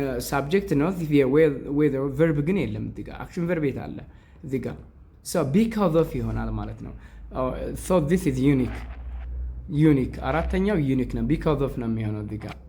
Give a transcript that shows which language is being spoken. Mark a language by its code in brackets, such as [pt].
[am] Subject ነው severe weather. verb ግን የለም እዚህ ጋር. action verb የት አለ እዚህ ጋር? [en] So because of [am] ይሆናል ማለት ነው. [en] So this is unique. [am] አራተኛው unique ነው. because of ነው የሚሆነው እዚህ ጋር.